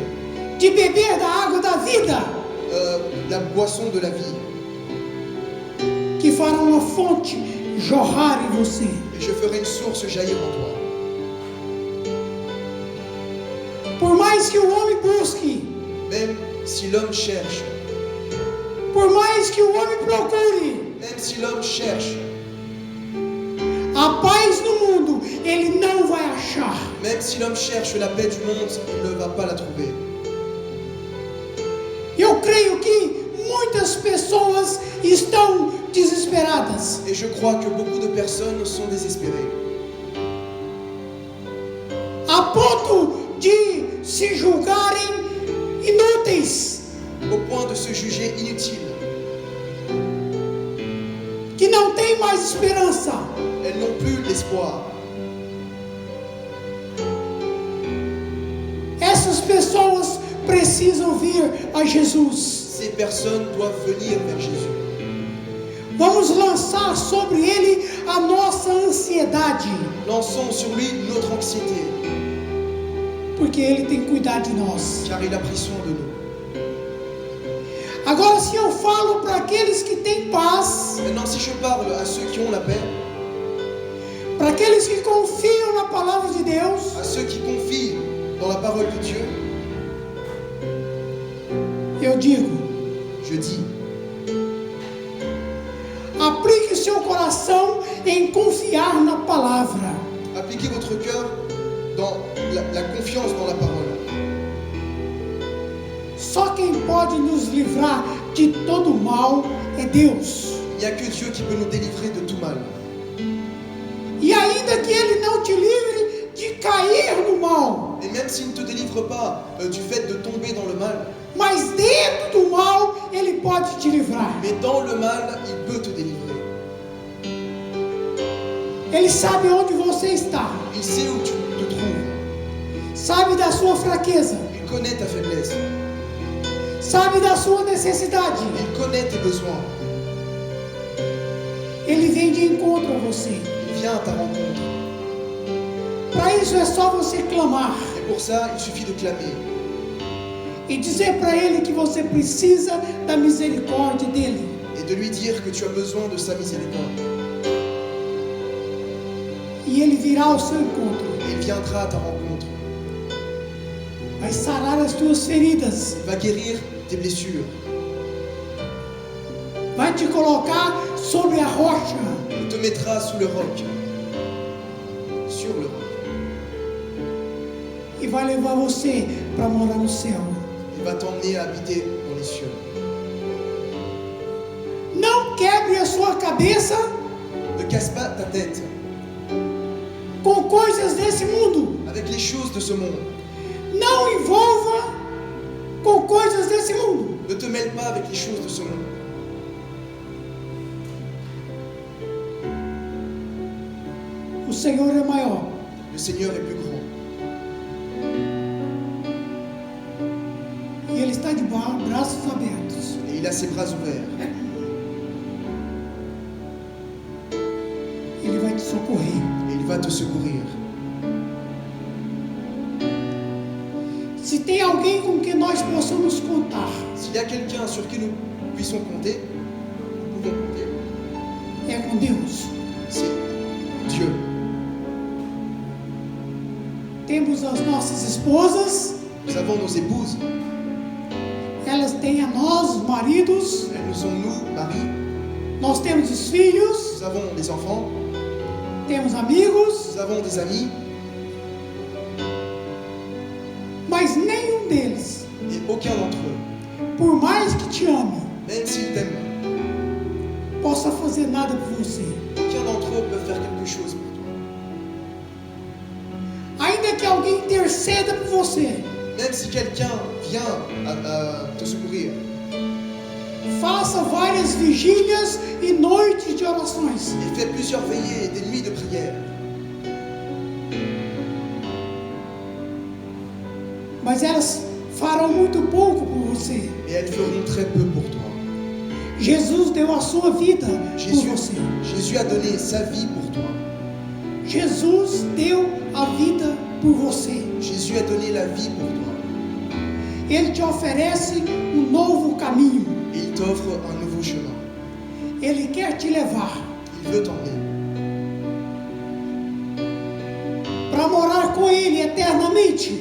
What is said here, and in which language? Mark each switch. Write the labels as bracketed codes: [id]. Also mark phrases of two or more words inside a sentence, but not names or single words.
[pt] de beber da água da vida, [fr] la boisson de la vie. [pt] que fará uma fonte jorrar em você. [fr] Et je ferai une source jaillir en toi. [pt] Por mais que o homem busque, [fr] Même si l'homme cherche, [pt] por mais que o homem procure [fr] même si l'homme cherche, [pt] a paz no mundo, ele não vai achar. [fr] même si l'homme cherche la paix du monde, il ne va pas la trouver. [pt] Eu creio que muitas pessoas estão desesperadas. [fr] Et je crois que beaucoup de personnes sont désespérées. [pt] A ponto de se julgarem inúteis, [fr] Au point de se juger inutiles. [pt] que não tem mais esperança. [fr] Elles n'ont plus l'espoir. [pt] Essas pessoas precisam vir a Jesus. [fr] Ces personnes doivent venir vers Jésus. [pt] Vamos lançar sobre ele a nossa ansiedade, [fr] Lançons sur lui notre anxiété, [pt] porque ele tem cuidado de nós. [fr] car il a pris soin de nous. [pt] Agora, se eu falo para aqueles que têm paz, [fr] Maintenant, si je parle à ceux qui ont la paix, [pt] para aqueles que confiam na palavra de Deus, [fr] à ceux qui confient dans la parole de Dieu, [pt] eu digo: [fr] je dis, [pt] aplique seu coração em confiar na palavra. [fr] appliquez votre cœur dans la confiance dans la parole. [pt] Só quem pode nos livrar de todo mal é Deus. [fr] Il n'y a que Dieu qui peut nous délivrer de tout mal. [pt] E ainda que Ele não te livre de cair no mal, [fr] Et même s'il ne te délivre pas du fait de tomber dans le mal, [pt] mas dentro do mal Ele pode te livrar. [fr] mais dans le mal, il peut te délivrer. [pt] Ele sabe onde você está, [fr] Il sait où tu te trouves. [pt] sabe da sua fraqueza, [fr] Il connaît ta faiblesse. [pt] sabe da sua necessidade. [fr] Il connaît tes besoins. [pt] Ele vem de encontro a você. [fr] Il vient à ta rencontre. [pt] Para isso é só você clamar [fr] Et pour ça, il suffit de clamer. [pt] e dizer para Ele que você precisa da misericórdia dEle. [fr] Et de lui dire que tu as besoin de sa miséricorde. [pt] E Ele virá ao seu encontro. [fr] Et il viendra à ta rencontre. [pt] Vai sarar as tuas feridas. [fr] Il va guérir tes blessures. [pt] Vai te colocar sobre a rocha. [fr] Il te mettra sous le roc. Sur le roc. [pt] E vai levar você para morar no céu. [fr] Il va t'emmener à habiter dans les cieux. [pt] Não quebre a sua cabeça [fr] Ne casse pas ta tête [pt] com coisas desse mundo. [fr] avec les choses de ce monde. [pt] Não envolva com coisas desse mundo. [fr] Ne te mêle pas avec les choses de ce monde. [pt] O Senhor é maior. [fr] Le Seigneur est plus grand. [pt] E Ele está de braços abertos. [fr] Et il a ses bras ouverts. [pt] Ele vai te socorrer. [fr] Et il va te secourir. [pt] Se tem alguém com quem nós possamos contar, [fr] S'il y a quelqu'un sur qui nous puissions compter, nous pouvons compter, [pt] é com Deus. [fr] c'est Dieu. [pt] Temos as nossas esposas, [fr] Nous avons nos épouses, [pt] elas têm a nós, os maridos, [fr] elles nous ont nous, maris, [pt] nós temos os filhos, [fr] nous avons les enfants, [pt] temos amigos, [fr] nous avons des amis, [pt] mas nenhum deles, [fr] et aucun d'entre eux, [pt] por mais que te ame, [fr] même s'ils t'aiment, [pt] possa fazer nada por você. [fr] aucun d'entre eux peut faire quelque chose pour toi. [pt] Ainda que alguém interceda por você, [fr] Même si quelqu'un vient à te secourir, [pt] faça várias vigílias e noites de orações, [fr] et fait plusieurs veillées et des nuits de prière, [pt] mas elas farão muito pouco por você. [fr] et elles feront très peu pour toi. [pt] Jesus deu a sua vida por você. [fr] Jésus a donné sa vie pour toi. [pt] Jesus deu a vida por você. [fr] Jésus a donné la vie pour toi. [pt] Ele te oferece um novo caminho. [fr] Et il t'offre un nouveau chemin. [pt] Ele quer te levar [fr] Il veut t'emmener [pt] para morar com Ele eternamente.